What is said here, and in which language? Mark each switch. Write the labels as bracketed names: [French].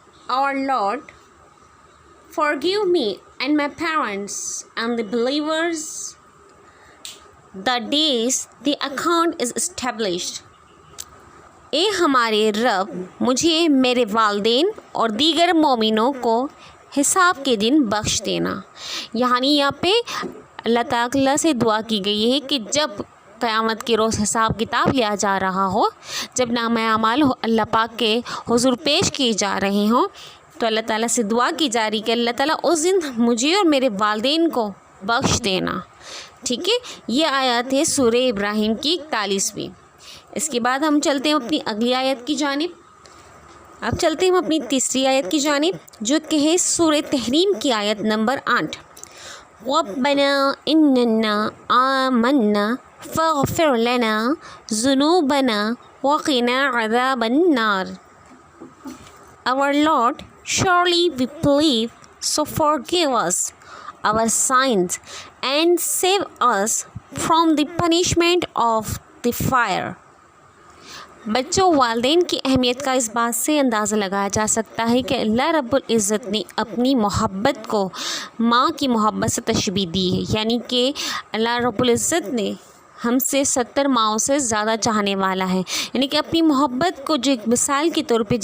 [English] Our Lord, forgive me and my parents and the believers the days the account is established. [Urdu] اے ہمارے رب، مجھے، میرے والدین اور دیگر مومنوں کو حساب کے دن بخش دینا. یعنی یہاں پہ اللہ تعالیٰ سے دعا کی گئی ہے کہ جب قیامت کے روز حساب کتاب لیا جا رہا ہو، جب نامہ اعمال اللہ پاک کے حضور پیش کیے جا رہے ہوں، تو اللہ تعالیٰ سے دعا کی جا رہی کہ اللہ تعالیٰ اس دن مجھے اور میرے والدین کو بخش دینا، ٹھیک ہے. یہ آیت ہے سورہ ابراہیم کی 41ویں. اس کے بعد ہم چلتے ہیں اپنی اگلی آیت کی جانب. اب چلتے ہیں اپنی تیسری آیت کی جانب، جو کہ ہے سورہ تحریم کی آیت نمبر 8. [Arabic] رَبَّنَا إِنَّنَا آمَنَّا فَاغْفِرْ لَنَا ذُنُوبَنَا وَقِنَا عَذَابَ النَّارِ. [English] Our Lord, surely we believe, so forgive us our sins and save us from the punishment of the fire. [Urdu] بچوں، والدین کی اہمیت کا اس بات سے اندازہ لگایا جا سکتا ہے کہ اللہ رب العزت نے اپنی محبت کو ماں کی محبت سے تشبیہ دی ہے، یعنی کہ اللہ رب العزت نے ہم سے 70 ماؤں سے زیادہ چاہنے والا ہے، یعنی کہ اپنی محبت کو جو ایک مثال کے طور